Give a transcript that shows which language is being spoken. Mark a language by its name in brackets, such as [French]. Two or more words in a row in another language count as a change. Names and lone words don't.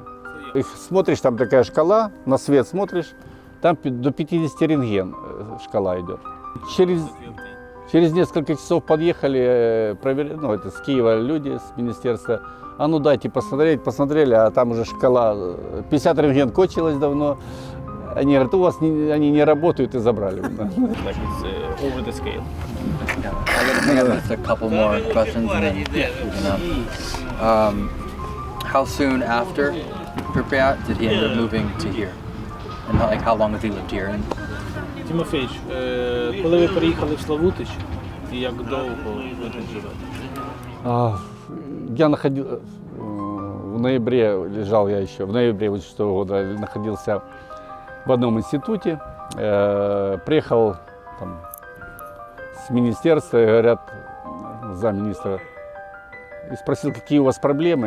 [Russian] Их смотришь, там такая шкала, на свет смотришь, там до 50 рентген шкала идет. Через несколько часов подъехали, проверили, ну, это с Киева люди, с министерства. А ну дайте посмотреть, посмотрели, а там уже шкала, 50 рентген кончилась давно. Они говорят, у вас они не работают, и забрали. [English] Over the scale. I got just a couple more questions. And then, how soon after Pripyat did he end up moving to here? And like how long has he lived here? [Ukrainian] Тимофійович, коли ви переїхали в Славутич, і як довго ви тут живете? [Russian] Я в ноябре лежал я еще, в ноябре 2006 года находился в одном институте, приехал там, с министерства, и говорят, замминистра, и спросил, какие у вас проблемы.